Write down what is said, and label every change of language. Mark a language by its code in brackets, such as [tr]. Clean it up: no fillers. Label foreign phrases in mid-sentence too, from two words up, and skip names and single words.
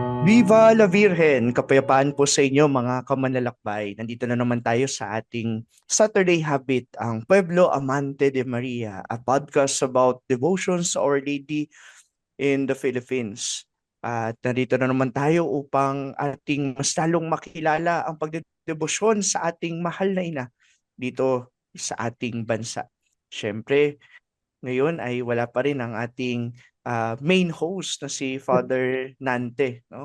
[es] Viva la Virgen! [tl] Kapayapaan po sa inyo mga kamanlalakbay. Nandito na naman tayo sa ating [en] Saturday Habit, ang Pueblo Amante de Maria, a podcast about devotions to Our Lady in the Philippines. [tl] At nandito na naman tayo upang ating mas lalong makilala ang pagdedebosyon sa ating mahal na ina dito sa ating bansa. Siyempre, ngayon ay wala pa rin ang ating [en] main host [tl] na si Father Nante, no?